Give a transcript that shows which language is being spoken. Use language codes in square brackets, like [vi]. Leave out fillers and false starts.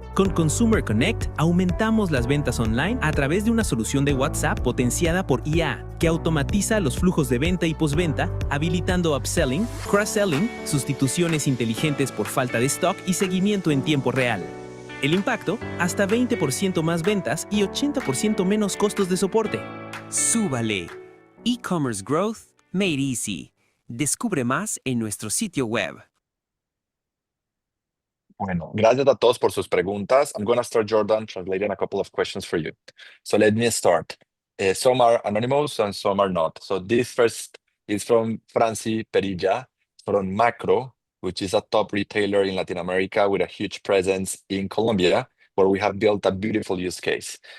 [es] Con Consumer Connect, aumentamos las ventas online a través de una solución de WhatsApp potenciada por IA, que automatiza los flujos de venta y postventa, habilitando upselling, cross-selling, sustituciones inteligentes por falta de stock y seguimiento en tiempo real. El impacto, hasta 20% más ventas y 80% menos costos de soporte. ¡Súbale! [en] E-commerce growth made easy. [es] Descubre más en nuestro sitio web. Bueno, gracias a todos por sus preguntas. [en] I'm going to start, Jordan, translating a couple of questions for you. So let me start. Some are anonymous and some are not. So this first is from Franci Perilla from Macro, which is a top retailer in Latin America with a huge presence in Colombia, where we have built a beautiful use case.